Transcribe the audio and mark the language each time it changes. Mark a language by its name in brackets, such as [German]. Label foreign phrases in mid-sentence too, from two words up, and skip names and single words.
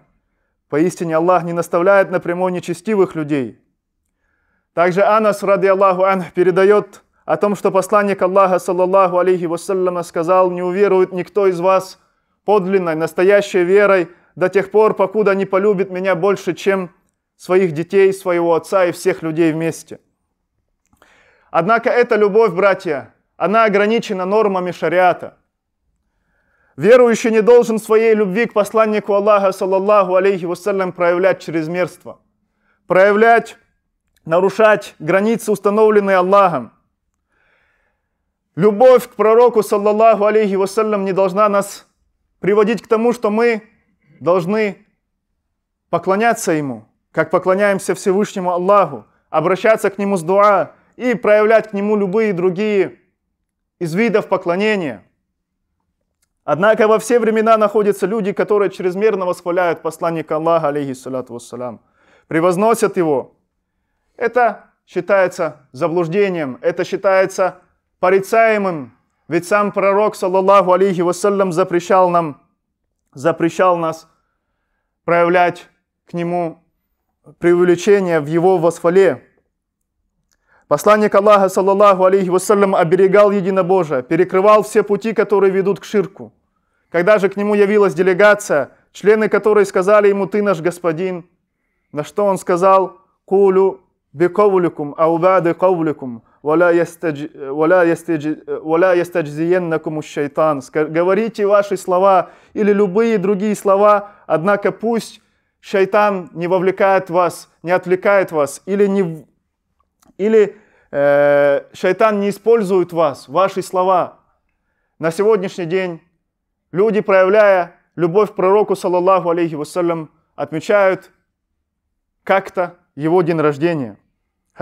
[Russian] Поистине Аллах не наставляет напрямую нечестивых людей. Также Анас, [Arabic] رضي الله عنه, [Russian] передает о том, что посланник Аллаха, [Arabic] صلى الله عليه وسلم, [Russian] сказал: «Не уверует никто из вас подлинной, настоящей верой до тех пор, покуда не полюбит меня больше, чем своих детей, своего отца и всех людей вместе». Однако эта любовь, братья, она ограничена нормами шариата. Верующий не должен своей любви к посланнику Аллаха, [Arabic] صلى الله عليه وسلم, [Russian] проявлять чрезмерство, нарушать границы, установленные Аллахом. Любовь к пророку, [Arabic] صلى الله عليه وسلم, [Russian] не должна нас приводить к тому, что мы должны поклоняться Ему, как поклоняемся Всевышнему Аллаху, обращаться к Нему с дуа и проявлять к Нему любые другие из видов поклонения. Однако во все времена находятся люди, которые чрезмерно восхваляют посланника Аллаха, [Arabic] عليه الصلاة والسلام, [Russian] превозносят его. Это считается заблуждением, это считается порицаемым, ведь сам пророк, [Arabic] صلى الله عليه وسلم, [Russian] запрещал нас проявлять к нему преувеличение в его восхвале. Посланник Аллаха, [Arabic] صلى الله عليه وسلم, [Russian] оберегал единобожие, перекрывал все пути, которые ведут к ширку. Когда же к нему явилась делегация, члены которой сказали ему: «Ты наш господин», на что он сказал: [Arabic] «قولوا بقولكم أو بعض قولكم ولا يستجرينكم الشيطان». [Russian] Говорите ваши слова или любые другие слова, однако пусть шайтан не вовлекает вас, не отвлекает вас, или шайтан не использует вас, ваши слова. На сегодняшний день люди, проявляя любовь к пророку, [Arabic] صلى الله عليه وسلم, [Russian] отмечают как-то его день рождения.